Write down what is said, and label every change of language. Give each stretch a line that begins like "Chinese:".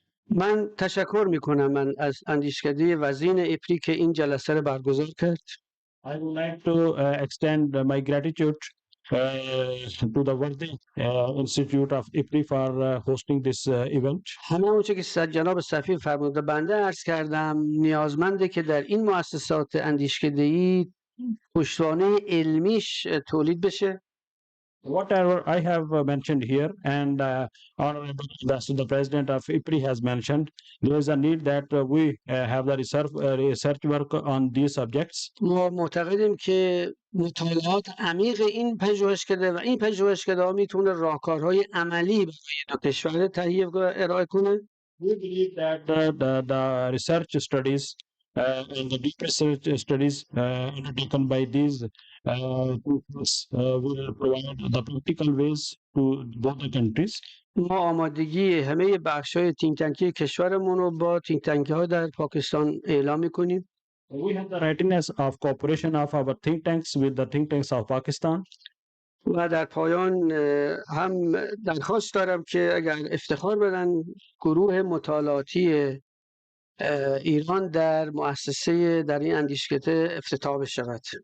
Persian: من تشکر میکنم از اندیشکده وزین اپری که این جلسه رو برگزار کرد.
English: I would like to extend my gratitude to the worthy Institute of IPRI for hosting this event.
Persian: همه اونچه که جناب سفیر فرموده بنده عرض کردم نیازمنده که در این مؤسسات اندیشکده‌ای پشتوانه علمیش تولید بشه.
English: Whatever I have mentioned here, and Honorable the President of IPRI has mentioned, there is a need that we have the research work on these subjects.
Persian: ما معتقدیم که مطالعات عمیق این پژوهشکده و این پژوهشکده ها میتونه راهکارهای عملی برای دو کشور تهیه و ارائه کنه.
English: We believe that the research studies and the deep research studies undertaken by these groups will provide the practical ways to both the countries.
Persian: ما آمادگی همه بخش های تینک تنکی کشورمون رو با تینک تنکی ها در پاکستان اعلام میکنیم.
English: We have the readiness of cooperation of our think tanks with the think tanks of Pakistan.
Persian: و در پایان هم درخواست دارم که اگر افتخار بدن گروه مطالعاتی ایران در مؤسسه در این اندیشکده افتتاح بشود.